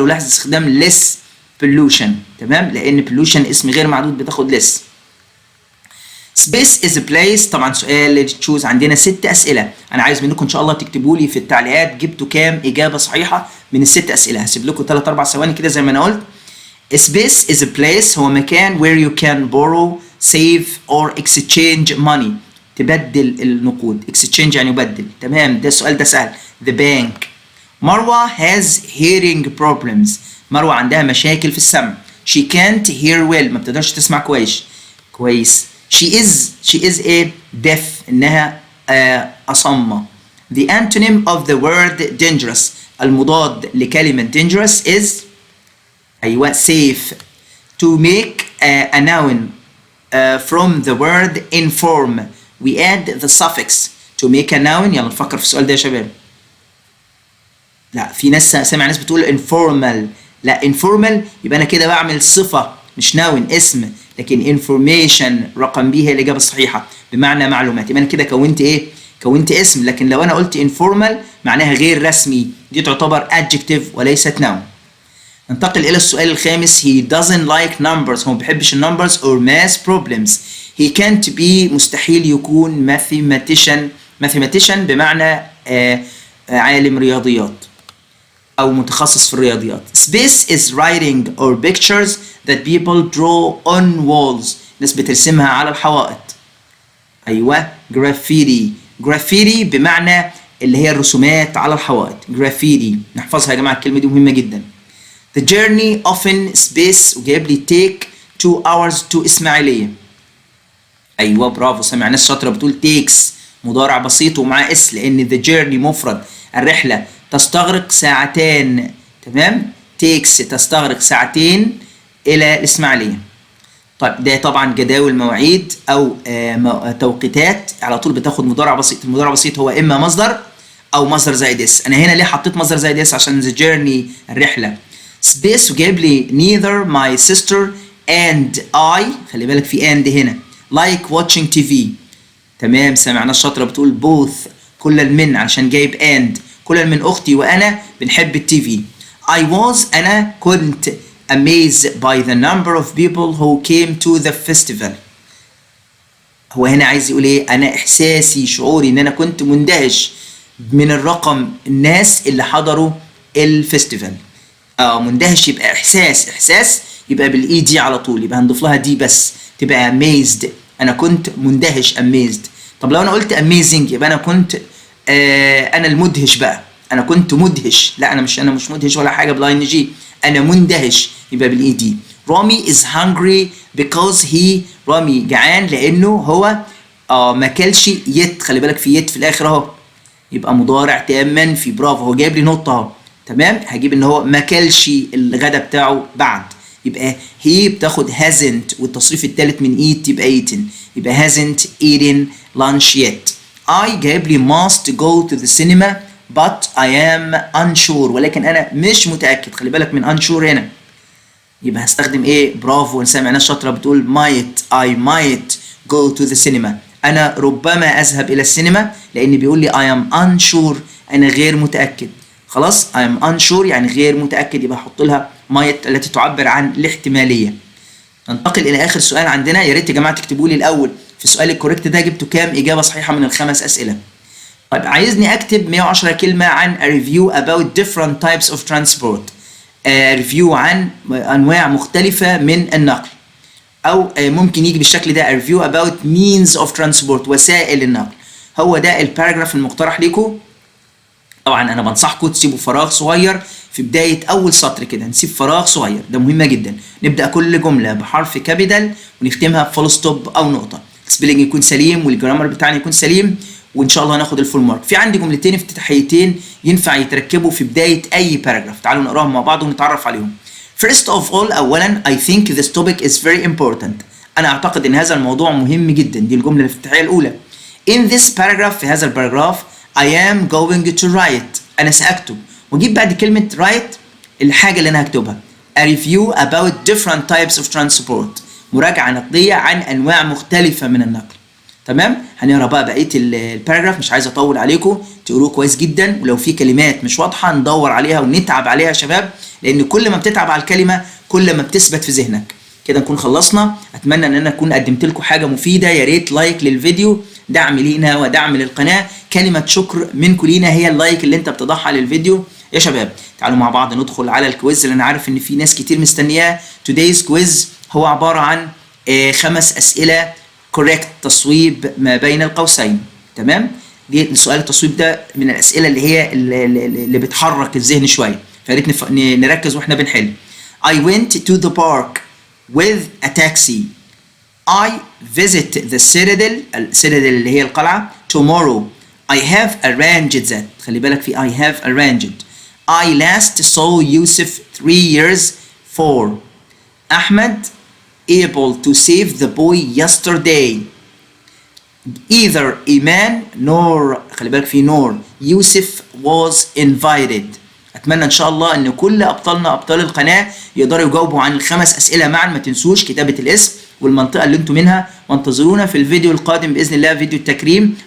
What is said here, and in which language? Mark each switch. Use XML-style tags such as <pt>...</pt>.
<ar>ولاحظ استخدام</ar> <en>less pollution.</en> <ar>تمام؟ لأن pollution اسم غير معدود بتاخد less.</ar> <en>space is a place.</en> <ar>طبعا سؤال تشوز عندنا 6 أسئلة. أنا عايز منكم إن شاء الله تكتبوا لي في التعليقات جبتوا كام إجابة صحيحة من ال6 أسئلة. هسيب لكم 3-4 ثواني كده زي ما أنا قلت.</ar> <en>space is a place</en> <ar>هو مكان</ar> <en>where you can borrow, save or exchange money.</en> <ar>تبدل النقود. exchange يعني يبدل. تمام؟ ده السؤال ده سهل. the bank.</ar> <en>Marwa has hearing problems.</en> <ar>مروة عندها مشاكل في السمع.</ar> <en>she can't hear well.</en> <ar>ما بتقدرش تسمع كويس.</ar> <en>she is a deaf.</en> <ar>إنها أصمة.</ar> <en>the antonym of the word dangerous.</en> <ar>المضاد لكلمة dangerous is أيوة safe.</ar> <en>to make a noun from the word inform we add the suffix to make a noun.</en> <ar>يلا نفكر في السؤال ده يا شباب. لا في ناس سامع ناس بتقول informal. لا informal يبقى انا كده بعمل صفه مش ناون اسم. لكن information رقم بي هي الاجابه الصحيحه بمعنى معلومات. يبقى انا كده كونت ايه؟ كونت اسم. لكن لو انا قلت informal معناها غير رسمي دي تعتبر adjective وليست noun. ننتقل الى السؤال الخامس.</ar> <en>he doesn't like numbers.</en> <ar>هو ما بيحبش النمبرز</ar> <en>or math problems. he can't be</en> <ar>مستحيل يكون mathematician بمعنى عالم رياضيات أو متخصص في الرياضيات.</ar> <en>Space is writing or pictures that people draw on walls.</en> <ar>ناس بترسمها على الحوائط. أيوة graffiti بمعنى اللي هي الرسومات على الحوائط. graffiti نحفظها يا جماعة الكلمة دي مهمة جدا.</ar> <en>The journey often space</en> <ar>وجايب لي</ar> <en>take 2 hours to</en> <ar>إسماعيلية. أيوة برافو سامع ناس شاطرة بتقول takes مضارع بسيط ومعاه اس، لان</ar> <en>the journey</en> <ar>مفرد، الرحله تستغرق ساعتين. تمام. takes تستغرق ساعتين الى الاسماعيليه. طيب ده طبعا جداول مواعيد او توقيتات، على طول بتاخد مضارع بسيط. المضارع البسيط هو اما مصدر او مصدر زائد اس. انا هنا ليه حطيت مصدر زائد اس؟ عشان</ar> <en>the journey</en> <ar>الرحله.</ar> <en>space</en> <ar>وجايب لي</ar> <en>neither my sister and I،</en> <ar>خلي بالك في</ar> <en>and هنا، like watching TV.</en> <ar>تمام. سمعنا الشاطره بتقول both كل من، عشان جايب and كل من اختي وانا بنحب التي في.</ar> <en>I was</en> <ar>انا كنت</ar> <en>amazed by the number of people who came to the festival.</en> <ar>هو هنا عايز يقول ايه؟ انا احساسي شعوري ان انا كنت مندهش من الرقم الناس اللي حضروا الفستيفال. مندهش يبقى احساس يبقى بالاي دي على طول، يبقى هنضيف لها دي بس تبقى amazed. انا كنت مندهش amazed. طب لو انا قلت amazing يبقى انا كنت انا المدهش بقى، انا كنت مدهش. لا انا مش مدهش ولا حاجه بالاي ان جي، انا مندهش يبقى بالاي دي. رامي</ar> <en>is hungry because he،</en> <ar>رامي جعان لانه هو ما كلش يت. خلي بالك في يت في الاخر اهو، يبقى مضارع تام منفي. برافو، هو جايب لي نقطه اهو. تمام. هجيب ان هو ما كلش الغدا بتاعه بعد، يبقى هي بتاخد hasn't، والتصريف الثالث من eat يبقى eaten، يبقى</ar> <en>hasn't eaten lunch yet. I</en> <ar>جايب لي</ar> <en>must go to the cinema but I am unsure،</en> <ar>ولكن انا مش متاكد. خلي بالك من unsure هنا، يبقى هستخدم ايه؟ برافو، سامعنا الشاطره بتقول might</ar> <en>I might go to the cinema.</en> <ar>انا ربما اذهب الى السينما، لان بيقول لي</ar> <en>I am unsure،</en> <ar>انا غير متاكد. خلاص</ar> <en>I am unsure</en> <ar>يعني غير متاكد، يبقى احط لها might التي تعبر عن الاحتماليه. ننتقل الى اخر سؤال عندنا. يا ريت يا جماعه تكتبوا لي الاول في السؤال الكوريكت ده جبتوا كام اجابه صحيحه من الخمس اسئله. طيب عايزني اكتب 110 كلمه عن</ar> <en>a review about different types of transport.</en> <ar>ريفيو عن انواع مختلفه من النقل، او ممكن يجي بالشكل ده</ar> <en>review about means of transport،</en> <ar>وسائل النقل. هو ده الباراجراف المقترح لكم. طبعا انا بنصحكم تسيبوا فراغ صغير في بدايه اول سطر كده، نسيب فراغ صغير، ده مهمه جدا. نبدا كل جمله بحرف كابيتال ونختمها بفول ستوب او نقطه، السبيلنج يكون سليم والجرامر بتاعنا يكون سليم، وان شاء الله هناخد الفول مارك. في عندي جملتين افتتاحيتين ينفع يتركبوا في بدايه اي باراجراف، تعالوا نقراهم مع بعض ونتعرف عليهم.</ar> <en>First of all،</en> <ar>اولا</ar> <en>I think this topic is very important.</en> <ar>انا اعتقد ان هذا الموضوع مهم جدا، دي الجمله الافتتاحيه الاولى.</ar> <en>In this paragraph،</en> <ar>في هذا الباراجراف</ar> <en>I am going to write،</en> <ar>انا ساكتب، واجيب بعد كلمه write الحاجه اللي انا هكتبها.</ar> <en>A review about different types of transport،</en> <ar>مراجعه نقديه عن انواع مختلفه من النقل. تمام. هنقرا بقى بقيه الباراجراف، مش عايز اطول عليكم، تقروه كويس جدا، ولو في كلمات مش واضحه ندور عليها ونتعب عليها يا شباب، لان كل ما بتتعب على الكلمه كل ما بتثبت في ذهنك. كده نكون خلصنا. اتمنى ان انا اكون قدمت لكم حاجه مفيده. يا ريت لايك للفيديو، دعم لينا ودعم للقناه. كلمه شكر منكم لينا هي اللايك اللي انت بتضعها للفيديو يا شباب. تعالوا مع بعض ندخل على الكويز اللي انا عارف ان في ناس كتير مستنياه.</ar> <en>today's quiz</en> <ar>هو عباره عن 5 اسئله correct، تصويب ما بين القوسين. تمام. دي السؤال التصويب ده من الاسئله اللي هي اللي بتحرك الذهن شويه، فريت نركز واحنا بنحل.</ar> <en>I went to the park with a taxi. I visit the citadel،</en> <ar>السيتادل اللي هي القلعه.</ar> <en>tomorrow I have arranged that،</en> <ar>خلي بالك في</ar> <en>I have arranged. I last saw Yusuf 3 years for. Ahmed able to save the boy yesterday. Either Iman nor،</en> <ar>خلي بالك في</ar> <en>nor، Yusuf was invited.</en> <ar>أتمنى إن شاء الله إن كل أبطالنا أبطال القناة يقدروا يجاوبوا عن ال5 أسئلة معا. ما تنسوش كتابة الاسم والمنطقة اللي انتم منها، وانتظرونا في الفيديو القادم بإذن الله، فيديو التكريم.</ar>